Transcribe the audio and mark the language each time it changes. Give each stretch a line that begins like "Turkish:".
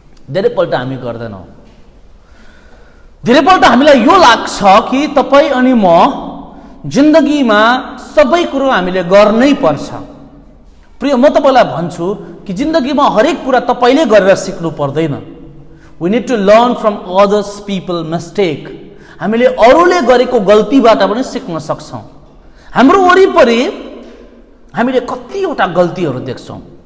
Nepali: धेरैपल्ट हामी गर्दैनौँ। धेरैपल्ट हामीलाई यो लाग्छ कि तपाईँ अनि म जिन्दगीमा सबै कुरो हामीले गर्नै पर्छ। प्रिय, म तपाईँलाई भन्छु कि जिन्दगीमा हरेक कुरा तपाईँले गरेर सिक्नु पर्दैन।
English: We need to learn from others people mistake.
Nepali: हामीले अरूले गरेको गल्तीबाट पनि सिक्न सक्छौँ। हाम्रो वरिपरि हामीले कतिवटा गल्तीहरू देख्छौँ।